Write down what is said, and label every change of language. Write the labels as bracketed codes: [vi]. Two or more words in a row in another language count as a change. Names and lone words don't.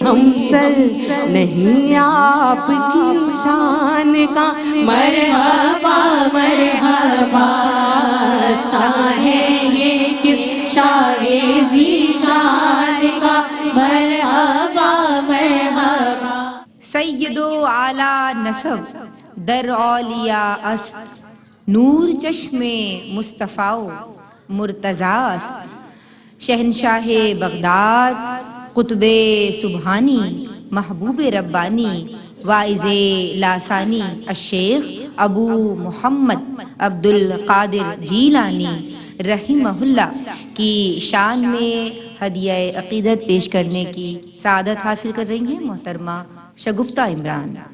[ur] ہم سر نہیں آپ کی شان کا مرحبا مرحبا آستاں ہے یہ کس شاہ ذیشان کا مرحبا مرحبا [fa] سید و اعلی نسب در اولیاء است نور چشم مصطفیٰ و مرتضیٰ است [ur] شہنشاہ بغداد قطب سبحانی محبوب ربانی واعظ لاسانی الشیخ ابو محمد عبد القادر جیلانی رحمہ اللہ کی شان میں ہدیہ عقیدت پیش کرنے کی سعادت حاصل کر رہی ہیں محترمہ شگفتہ عمران۔